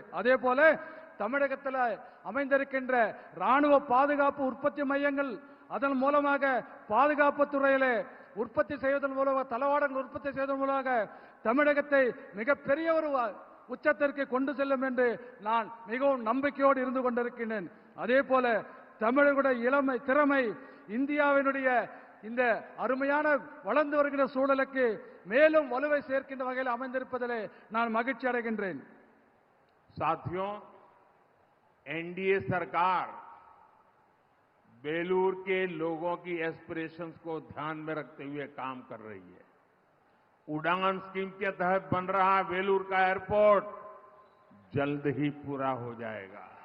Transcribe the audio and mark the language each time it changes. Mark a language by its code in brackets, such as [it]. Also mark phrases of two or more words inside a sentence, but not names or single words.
[ta] அதே போல தமிழகத்தில் அமைந்திருக்கின்ற ராணுவ பாதுகாப்பு உற்பத்தி மையங்கள், அதன் மூலமாக பாதுகாப்பு துறையிலே உற்பத்தி செய்வதன் மூலமாக, தளவாடங்கள் உற்பத்தி செய்வதன் மூலமாக தமிழகத்தை மிகப்பெரிய ஒரு உச்சத்திற்கு கொண்டு செல்லும் என்று நான் மிகவும் நம்பிக்கையோடு இருந்து கொண்டிருக்கின்றேன். அதே போல தமிழர்களுடைய திறமை இந்தியாவினுடைய இந்த அருமையான வளர்ந்து வருகின்ற சூழலுக்கு மேலும் வலுவை சேர்க்கின்ற வகையில் அமைந்திருப்பதிலே நான் மகிழ்ச்சி அடைகின்றேன். [hi] साथियों, एनडीए सरकार बेलूर के लोगों की एस्पिरेशंस को ध्यान में रखते हुए काम कर रही है। उड़ान स्कीम के तहत बन रहा वेलूर का एयरपोर्ट जल्द ही पूरा हो जाएगा।